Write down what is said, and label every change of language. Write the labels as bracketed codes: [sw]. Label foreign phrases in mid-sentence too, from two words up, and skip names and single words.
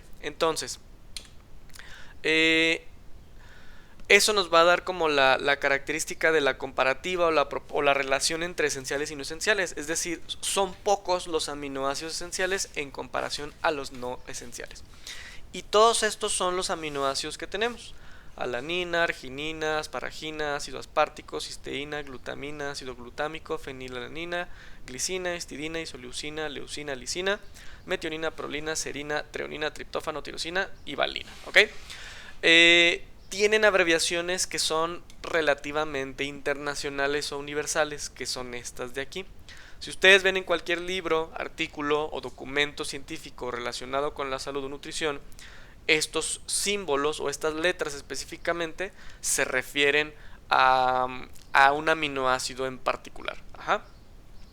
[es] Entonces, eso nos va a dar como la característica de la comparativa o la relación entre esenciales y no esenciales. Es decir, son pocos los aminoácidos esenciales en comparación a los no esenciales. Y todos estos son los aminoácidos que tenemos: alanina, arginina, asparagina, ácido aspartico, cisteína, glutamina, ácido glutámico, fenilalanina, glicina, histidina, isoleucina, leucina, lisina, metionina, prolina, serina, treonina, triptófano, tirosina y valina. ¿Ok? Tienen abreviaciones que son relativamente internacionales o universales, que son estas de aquí. Si ustedes ven en cualquier libro, artículo o documento científico relacionado con la salud o nutrición, estos símbolos o estas letras específicamente se refieren a un aminoácido en particular.